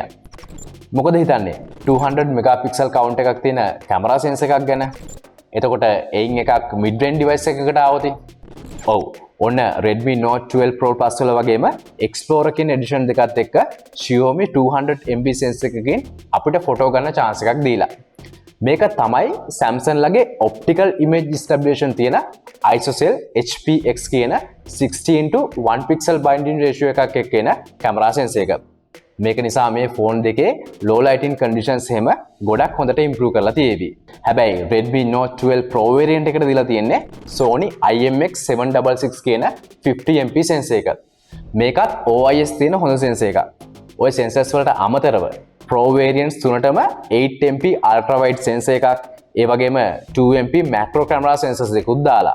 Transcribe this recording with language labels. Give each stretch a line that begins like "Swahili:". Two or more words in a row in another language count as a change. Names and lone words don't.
Sinhala: මොකද හිතන්නේ 200
English: megapixel count
Sinhala: එකක් තියෙන
English: camera sensor
Sinhala: එකක් ගැන. එතකොට එයින් එකක්
English: mid range device
Sinhala: එකකට ආවොත් ඔව් ඔන්න Redmi Note 12 Pro Plus වල වගේම Explorer කියන edition දෙකත් එක්ක Xiaomi 200 MB sensor එකකින් අපිට ෆොටෝ ගන්න chance එකක් දීලා. මේක තමයි Samsung ලගේ
English: optical image stabilization
Sinhala: තියෙන ISOCELL HPX කියන 16:1
English: pixel binding ratio
Sinhala: එකක් එක්ක එන
English: camera sensor
Sinhala: එක. මේක නිසා මේ ෆෝන් දෙකේ
English: low lighting conditions
Sinhala: එහෙම ගොඩක් හොඳට improve කරලා තියෙවි. හැබැයි Redmi Note 12 Pro variant එකට දීලා තියෙන්නේ Sony IMX766 කියන 50MP sensor එක. මේකත් OIS තියෙන හොඳ sensor එකක්. ওই sensors වලට අමතරව Pro variants තුනටම 8MP
English: ultra wide sensor
Sinhala: එකක්, ඒ වගේම 2MP
English: macro camera sensors
Sinhala: දෙකුත් දාලා.